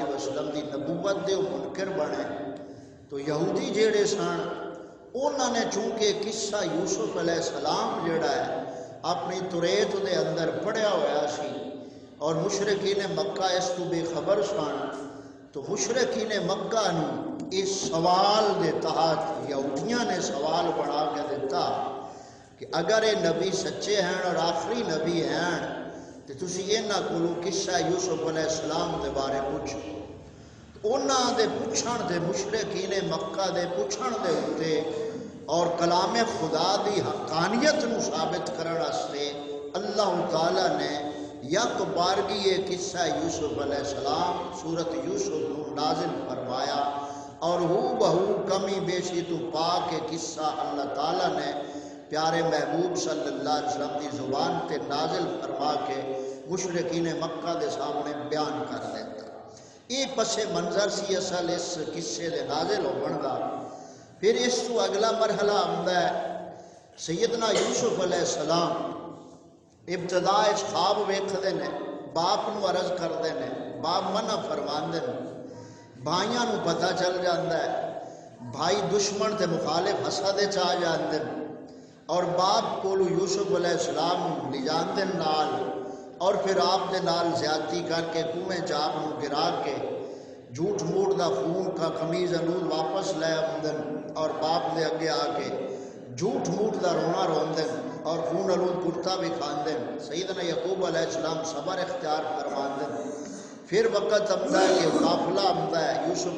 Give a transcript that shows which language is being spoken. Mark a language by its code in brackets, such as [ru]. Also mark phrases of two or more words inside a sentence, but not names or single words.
[pa] وسلم دی نبوت دے منکر بنے تو یہودی جیڑے سن انہوں نے چونکہ قصہ یوسف علیہ السلام جیڑا ہے اپنی توریت دے اندر پڑھیا ہوا سی اور مشرکین مکہ اس تو بے خبر سن تو مشرکین مکہ نو اس سوال دے تحت یہودیاں نے سوال بنا کے دیتا کہ [ur] اگر یہ نبی سچے ہیں اور آخری نبی ہیں [pa] تو تسی انہاں کولوں قصہ یوسف علیہ السلام دے بارے پوچھو انہاں دے پوچھن دے مشرکین مکہ دے پوچھن دے اتے اور کلام خدا دی حقانیت نو ثابت کرن واسطے اللہ تعالیٰ نے یک بارگی یہ قصہ یوسف علیہ السلام سورت یوسف نو نازل فرمایا اور ہو بہو کمی بیشی تو پاک قصہ اللہ تعالیٰ نے پیارے محبوب صلی اللہ علیہ وسلم کی زبان تے نازل فرما کے مشرکین مکہ دے سامنے بیان کر دیتا یہ پس منظر سی اصل اس قصے دے نازل ہون دا پھر اس تو اگلا مرحلہ آمدا ہے سیدنا یوسف علیہ السلام ابتدا اس خواب ویکھدے نے باپ نو عرض کردے نے باپ منع فرماندے نے بھائیاں نو پتہ چل جاندا ہے بھائی دشمن تے مخالف حسد وچ آ جاندے اور باپ کولو یوسف علیہ السلام لے جاندے نال اور پھر آپ دے نال زیادتی کر کے کنویں چاپ نو گرا کے جھوٹ موٹ دا خون کا قمیض انود واپس لے آمدن اور باپ دے اگے آ کے جھوٹ موٹ دا رونا روندن اور خون آلود کرتا بھی کھاندن سیدنا یعقوب علیہ السلام صبر اختیار فرماندن پھر وقت آمدا ہے کہ قافلہ آمدا ہے یوسف